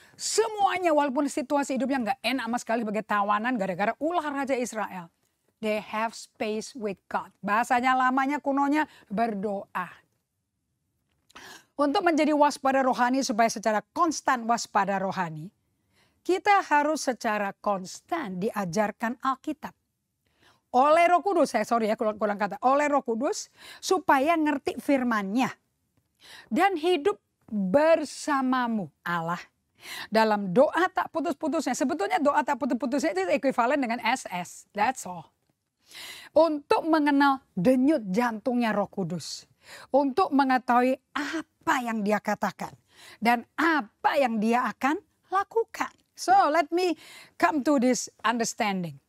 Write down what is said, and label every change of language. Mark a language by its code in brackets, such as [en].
[id] Semuanya walaupun situasi hidupnya gak enak sama sekali sebagai tawanan gara-gara ulah Raja Israel. [en] They have space with God. [id] Bahasanya lamanya kunonya berdoa. Untuk menjadi waspada rohani supaya secara konstan waspada rohani. Kita harus secara konstan diajarkan Alkitab. Oleh Roh Kudus, kurang kata. Oleh Roh Kudus supaya ngerti firman-Nya. Dan hidup bersamamu Allah. Dalam doa tak putus-putusnya. Sebetulnya doa tak putus-putusnya itu ekuivalen dengan SS. [en] That's all. [id] Untuk mengenal denyut jantungnya Roh Kudus. Untuk mengetahui apa yang Dia katakan. Dan apa yang Dia akan lakukan. [en] So let me come to this understanding.